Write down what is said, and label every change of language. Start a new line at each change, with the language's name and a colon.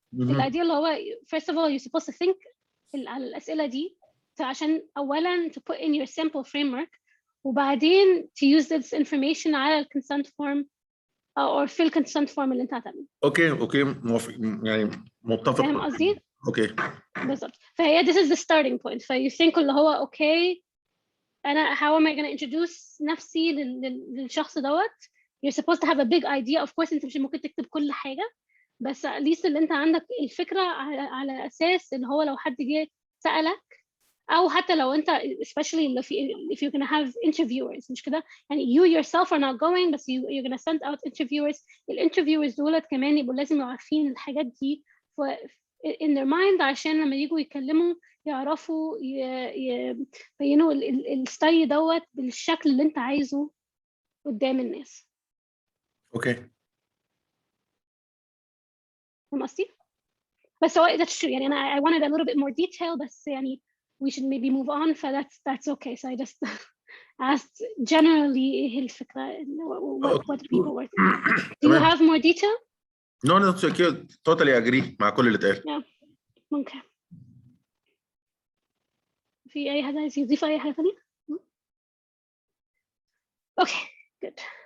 Arabic: الايديا اللي هو
English: first of all you're supposed to think
Arabic: على الاسئله دي عشان اولا
English: to put in your simple framework،
Arabic: وبعدين
English: to use this information
Arabic: على الكونسنت فورم او في الكونسنت فورم اللي انت هتعمله. اوكي موافق، يعني متفق. فاهم قصدي؟ اوكي بالظبط.
English: فهي this is the starting point. you think
Arabic: اللي هو اوكي انا
English: how am I going to introduce
Arabic: نفسي للشخص دوت.
English: you're supposed to have a big idea of course.
Arabic: انت مش ممكن تكتب كل حاجه، بس
English: at least
Arabic: اللي انت عندك الفكره على اساس ان هو لو حد جه سالك، او حتى لو انت
English: especially if you're going to have interviewers
Arabic: مش كده يعني
English: you yourself are not going
Arabic: بس
English: you're going to send out interviewers.
Arabic: الانترفيورز دولت كمان يبقوا لازم يبقوا عارفين الحاجات دي
English: in their mind
Arabic: عشان لما يجوا يتكلموا يعرفوا يبينوا الستايل دوت بالشكل اللي انت عايزه قدام الناس. اوكي فاهم قصدي؟
English: بس هو that's true يعني أنا I wanted a little bit more detail
Arabic: بس يعني
English: we should maybe move on. that's okay. So I just asked generally
Arabic: إيه الفكرة
English: what people were thinking. Do you have more detail? No, totally agree
Arabic: مع كل اللي اتقال.
English: Yeah.
Arabic: ممكن في أي حد عايز يضيف أي حاجة ثانية؟
English: Okay, good.